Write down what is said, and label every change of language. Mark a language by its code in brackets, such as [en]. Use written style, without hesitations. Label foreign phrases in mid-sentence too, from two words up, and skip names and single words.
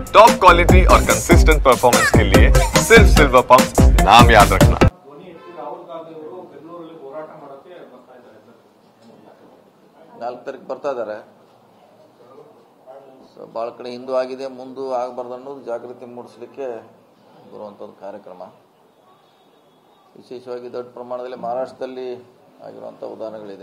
[en] top quality [hi] और [en] consistent performance [hi] के लिए सिर्फ सिल्वर पंप नाम याद रखना। [kn] ನಾಲ್ಕು ತಾರೀಕು ಬರ್ತಾ ಇದ್ದಾರೆ. ಸೊ ಭಾಳ ಕಡೆ ಹಿಂದೂ ಆಗಿದೆ, ಮುಂದೂ ಆಗಬಾರ್ದು ಅನ್ನೋದು ಜಾಗೃತಿ ಮೂಡಿಸಲಿಕ್ಕೆ ಬರುವಂಥದ್ದು ಕಾರ್ಯಕ್ರಮ. ವಿಶೇಷವಾಗಿ ದೊಡ್ಡ ಪ್ರಮಾಣದಲ್ಲಿ ಮಹಾರಾಷ್ಟ್ರದಲ್ಲಿ ಆಗಿರುವಂಥ ಉದಾಹರಣೆಗಳಿದೆ.